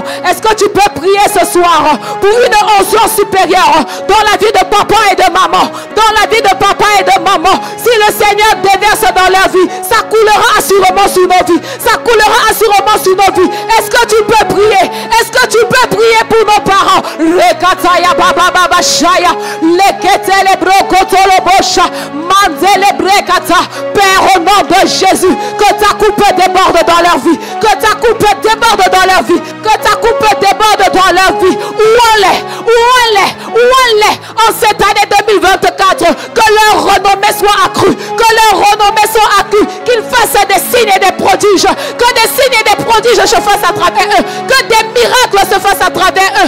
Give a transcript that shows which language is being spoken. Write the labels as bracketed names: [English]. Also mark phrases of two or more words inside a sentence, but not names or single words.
[French] Est-ce que tu peux prier ce soir pour une onction supérieure dans la vie de papa et de maman? Dans la vie de papa et de maman. Si le Seigneur déverse dans leur vie, ça coulera assurément sur nos vies. Ça coulera assurément sur nos vies. Est-ce que tu peux prier? Est-ce que tu peux prier pour nos parents? Rekataya baba baba shaya. Leketele brokotolo bosha. Manzele brekata. Père, au nom de Jésus, que ta coupe déborde dans leur vie, que ta coupe déborde dans leur vie, que ta coupe déborde dans leur vie. Ouons-les en cette année 2024, que leur renommée soit accrue, que leur renommée soit accrue, qu'ils fassent des signes et des prodiges, que des signes et des prodiges se fassent à travers eux, que des miracles se fassent à travers eux.